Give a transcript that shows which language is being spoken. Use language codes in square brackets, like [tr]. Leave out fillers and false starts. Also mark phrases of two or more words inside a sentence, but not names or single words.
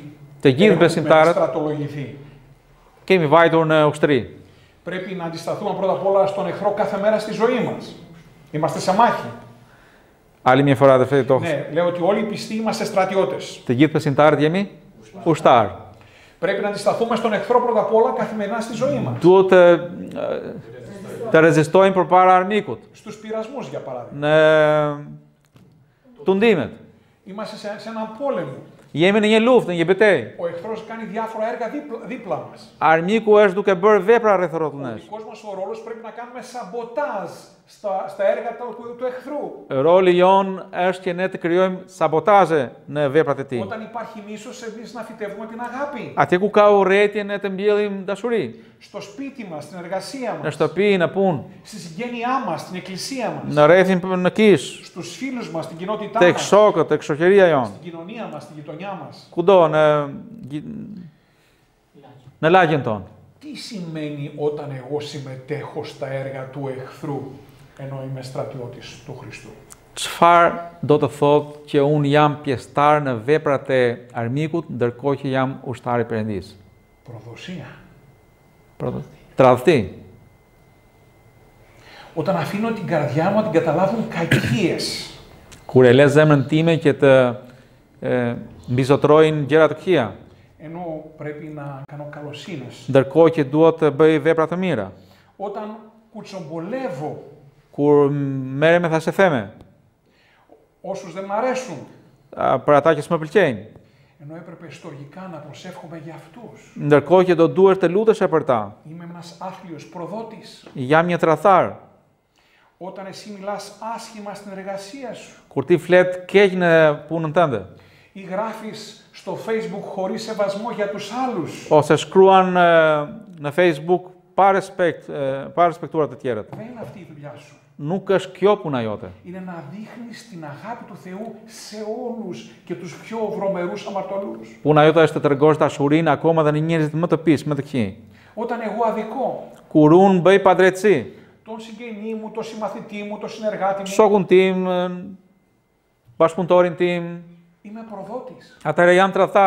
[sq] Të gjithë besimtarët [el] στρατολογηθεί. [sq] kemi vajtur në ushtri. [el] Πρέπει να αντισταθούμε πρώτα απ' όλα στον εχθρό κάθε μέρα στη ζωή μας. Είμαστε σε μάχη. Άλλη μια φορά, αδερφέ, το Ναι, λέω ότι όλοι οι πιστοί είμαστε στρατιώτες. [sq] Të gjithë besimtarët jemi ushtar. [el] Πρέπει να αντισταθούμε στον εχθρό πρώτα απ' όλα καθημερινά στη ζωή μας. [sq] Duhet të rezistojmë përpara armikut [el] Στους πειρασμούς, για παράδειγμα. [sq] në tundimet. [el] Είμαστε σε έναν πόλεμο. [sq] Jemi në një luftë, në një betejë. [el] Ο εχθρός κάνει διάφορα έργα δίπλα μας. [sq] Armiku është duke bërë vepra rreth rrotullt [el] Ο [sq] nesh. [el] δικός μας ο ρόλος πρέπει να κάνουμε σαμποτάζ στα έργα του εχθρού. [sq] Roli jon është që ne të krijojmë sabotazhe në veprat e tij. [el] Όταν υπάρχει μίσος, εμείς να φυτεύουμε την αγάπη. [sq] Atje ku ka urrëtie, ne të mbjellim dashuri. [el] Στο σπίτι μας, στην εργασία [sq] Në [el] μας, [sq] shtëpi, në punë, [el] στη συγγένειά μας, στην εκκλησία μας, [sq] në rrethin në kish, [el] στους φίλους μας, στην κοινότητά [sq] tek [el] μας, [sq] shokët, tek shoqëria jon, [el] στην κοινωνία μας, στην γειτονιά μας. [sq] kudo në lagjen tonë. [el] Τι σημαίνει όταν εγώ συμμετέχω στα έργα του εχθρού, ενώ είμαι στρατιώτης του Χριστού. [sq] Çfarë do të thotë që unë jam pjesëtar në veprat e armikut, ndërkohë që jam ushtar i Perëndis? [el] Προδοσία. [sq] Tradhti. [el] Όταν αφήνω την καρδιά μου να την καταλάβουν κακίες. [sq] Kur e le zemrën time që të mbizotrojnë gjëra të këqija, [el] Ενώ πρέπει να κάνω καλοσύνες. [sq] ndërkohë që duhet të bëj vepra të mira. [el] Όταν κουτσομπολεύω [sq] Kur merrem me thashë theme, [el] όσους δεν μ' αρέσουν. [sq] për ata që s'më pëlqejnë, [el] Ενώ έπρεπε στοργικά να προσεύχομαι για αυτούς. [sq] ndërkohë që do duhesh të lutesh për ta. [el] Είμαι ένας άθλιος προδότης. [sq] Jam një tradhtar. [el] Όταν εσύ μιλάς άσχημα στην εργασία σου. [sq] Kur ti flet keq në punën tënde, [el] Ή γράφεις στο Facebook χωρίς σεβασμό για τους άλλους. [sq] ose shkruan në Facebook pa respektuar të tjerët. [el] Δεν είναι αυτή η δουλειά σου. [sq] Nuk është kjo puna jote. [el] Είναι να δείχνεις την αγάπη του Θεού σε όλους και τους πιο βρωμερούς αμαρτωλούς. [sq] Puna jote është të tregosh dashurinë akoma dhe në njerëzit më të pisë, më të këqij. [el] Όταν εγώ αδικώ [sq] Kur unë bëj padrejtësi, [el] τον συγγενή μου, τον συμμαθητή μου, τον συνεργάτη μου, [sq] shokun tim, bashkëpunëtorin tim, [el] είμαι προδότης. [sq] atëherë jam tradhtar.